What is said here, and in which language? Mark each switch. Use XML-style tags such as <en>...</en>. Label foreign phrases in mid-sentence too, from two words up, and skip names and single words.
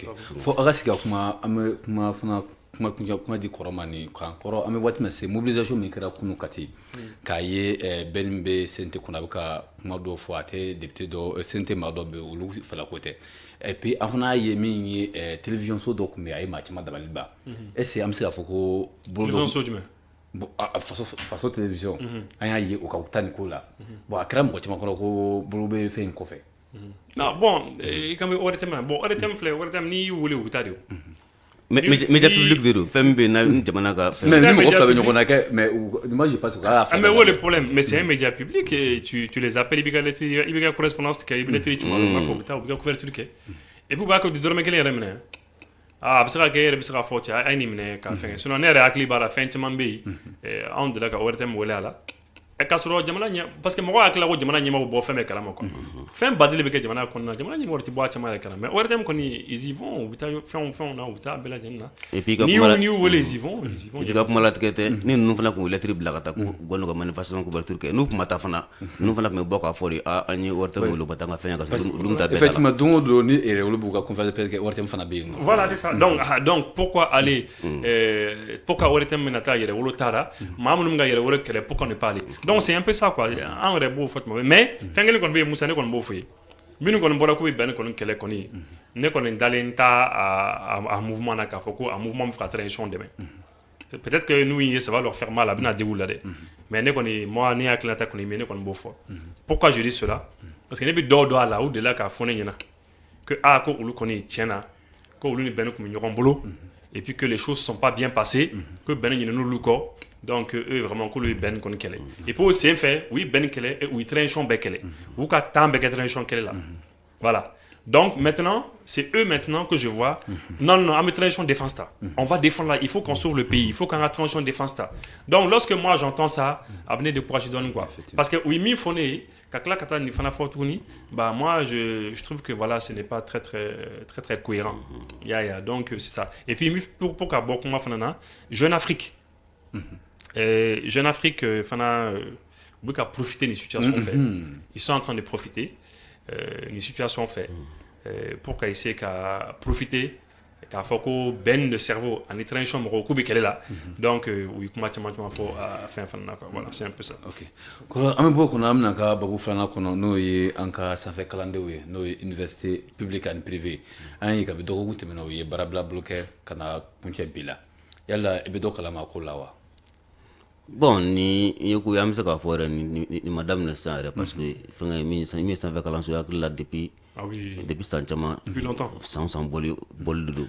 <bm>fo aw ka sigi ka kuma an bɛ kuma fana kuma di kɔrɔ ma nin kan kɔrɔ an bɛ waati min se mobilisation min kɛra kunu Kati k'a ye bɛɛ min bɛ CNT kɔnɔ a bɛ ka kuma dɔw fɔ a tɛ député dɔ CNT maa dɔ bɛ yen olu fɛla ko tɛ</bm> <fr>et puis</fr> <bm>an fana ye min ye télévision so dɔ tun bɛ yen a ye maa caman dabali ban</bm> <fr>est ce que</fr> <bm>an bɛ se k'a fɔ ko télévision so jumɛn faso télévision an y'a ye o ka taa nin ko la bon a kɛra mɔgɔ caman kɔnɔ ko bolo bɛ fɛn in kɔfɛ</bm> <fr>non bon</fr> <bm>i kan bɛ ORTM na bon ORTM filɛ ORTM n'i y'u wele u bɛ taa de o</bm> <fr>média public</fr> <bm>de don fɛn min bɛ yen na jamana ka mais ni mɔgɔ fila bɛ ɲɔgɔn na kɛ</bm> <fr>mais moi je pense que</fr> <bm>k'a fɛ</bm> <fr>mais où est le problème mais c'est un média public et tu les appelles</fr> <bm>i bɛ ka correspondance kɛ i bɛ lettre ci u b'a fɔ u bɛ taa u bɛ ka couverture kɛ</bm> <fr>et puis</fr> <bm>u b'a kɛ dɔrɔmɛ kelen yɛrɛ minɛ a bɛ se ka kɛ e yɛrɛ bɛ se ka fɔ cɛ a ye nin minɛ ka fɛngɛ sinon ne yɛrɛ hakili b'a la fɛn caman bɛ yen anw delila ka ORTM wele a la k'a sɔrɔ jamana ɲɛ parce que mɔgɔ hakili la ko jamana ɲɛmaaw bɔ fɛn bɛɛ kalama quoi fɛn baden de bɛ kɛ jamana kɔnɔna jamana ɲɛmaaw tɛ bɔ a caman yɛrɛ kalama mais ORTM kɔni</bm> <fr>ils y vont</fr> <bm>u bɛ taa fɛnw na u bɛ taa bɛɛ lajɛlen na</bm> <fr>et puis</fr> <bm>n'i y'u wele</bm> <fr>ils y vont</fr> <bm>i ka kuma latigɛ tɛ ni ninnu fana tun ye lettre bila ka taa gɔnɔ ka manifestation couverture kɛ n'u kuma ta fana ninnu fana tun bɛ bɔ k'a fɔ de an ye ORTM wele u ka taa n ka fɛn ka sɔrɔ olu ta bɛɛ effectivement don o don ni olu b'u ka</bm> <fr>conférence de presse</fr> <bm>kɛ ORTM fana bɛ yen</bm> <fr>voilà c'est ça donc pourquoi aller pourquoi</fr> <bm>ORTM bɛna taa yɛrɛ wolo taara maa minnu bɛ ka yɛrɛ wolo kɛlɛ</bm> <fr>pourquoi ne pas aller donc c'est un peu ça quoi</fr> <bm>an yɛrɛ b'o fɔ tuma bɛɛ mais fɛn kelen kɔni bɛ yen Musa ne kɔni b'o fɔ ye minnu kɔni bɔra k'u bɛ bɛn ne kɔni kɛlɛ kɔni ne kɔni dalen t'a a mouvement na k'a fɔ ko a mouvement bɛ fɛ ka transition dɛmɛ</bm> <fr>peut-être que</fr> <bm>n'u ye</bm> <fr>ça va leur faire mal</fr> <bm>a bɛna digi u la dɛ mais ne kɔni moi ne hakilinata kɔni mais ne kɔni b'o fɔ</bm> <fr>pourquoi je dis cela parce que</fr> <bm>ne bɛ dɔw dɔn a la u delila k'a fɔ ne ɲɛna que ko olu kɔni tiɲɛna ko olu ni bɛn tun bɛ ɲɔgɔn bolo</bm> <fr>et puis que les choses sont pas bien passées que</fr> <bm>bɛn ɲinɛna olu kɔ</bm> <fr>donc eux vraiment</fr> <bm>k'olu ye bɛn kɔni kɛlɛ</bm> <fr>et puis</fr> <bm>o sen fɛ u ye bɛn kɛlɛ u ye transition bɛɛ kɛlɛ u ka temps bɛɛ kɛ transition kɛlɛ la</bm> <fr>voilà donc maintenant c'est eux maintenant que je vois non</fr> <bm>an bɛ transition défense ta</bm> <fr>on va défendre là il faut qu'on sauve le pays il faut qu'an</fr> <bm>ka transition défense ta</bm> <fr>donc lorsque moi j'entends ça</fr> <bm>a bɛ ne décourager dɔɔni quoi</bm> <fr>parce que</fr> <bm>u ye min fɔ ne ye ka tila ka taa nin fana fɔ tuguni</bm> <fr>bah moi je trouve que voilà ce n'est pas très cohérent donc c'est ça et puis pour</fr> <bm>ka bɔ kuma fana na Jeune Afrique Jeune Afrique fana u bɛ ka profiter nin situation fɛ</bm> <fr>ils sont en train de profiter</fr> <bm>nin situation fɛ pour ka essayer ka profiter k'a fɔ ko bɛn de cerveau ani transition mɔgɔw k'u bɛ kɛlɛ la donc u ye kuma caman fɔ fɛn fana na</bm> <fr>quoi voilà c'est un peu ça.</fr> <bm>ok kɔrɔ an bɛ bɔ o kɔnɔ an bɛna ka babu filanan kɔnɔ n'o ye an ka sanfɛ kalandenw ye n'o ye</bm> <fr>université publique</fr> <bm>ani privée an ye kabi dɔgɔkun tɛmɛna u ye baarabila bolo kɛ ka na kuncɛ bi la yala i bɛ dɔ kalama ko la wa. bon ni ye ko an bɛ se k'a fɔ yɛrɛ ni ma daminɛ sisan yɛrɛ</bm> <fr>parce que</fr> <bm>fɛnkɛ min ye sanfɛ kalanso ye hakili la depuis san caman san bɔli de don.</bm>